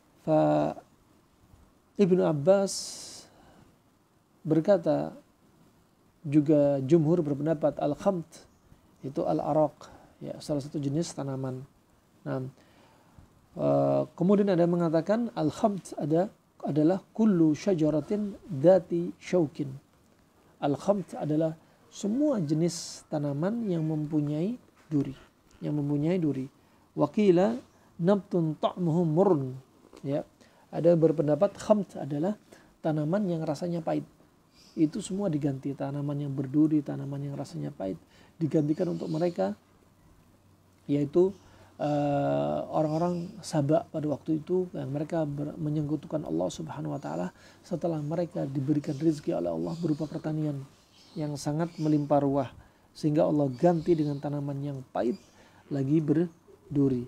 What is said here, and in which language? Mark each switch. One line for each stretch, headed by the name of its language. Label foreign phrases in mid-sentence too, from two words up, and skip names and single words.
Indonesian: Fa Ibnu Abbas berkata, juga jumhur berpendapat al-khamt itu al-araq, ya, salah satu jenis tanaman. Nah, kemudian ada yang mengatakan al-khamt adalah
Arabic: كل شجرة ذات شوك.
Indonesian: Al-khamt adalah semua jenis tanaman yang mempunyai duri,
Arabic: وقيل نبت طعمه مر, ya.
Indonesian: Ada yang berpendapat khamt adalah tanaman yang rasanya pahit. Itu semua diganti, tanaman yang berduri, tanaman yang rasanya pahit digantikan untuk mereka, yaitu orang-orang Sabak pada waktu itu yang mereka menyekutukan Allah
Arabic: سبحانه وتعالى
Indonesian: setelah mereka diberikan rezeki oleh Allah berupa pertanian yang sangat melimpah ruah, sehingga Allah ganti dengan tanaman yang pahit lagi berduri.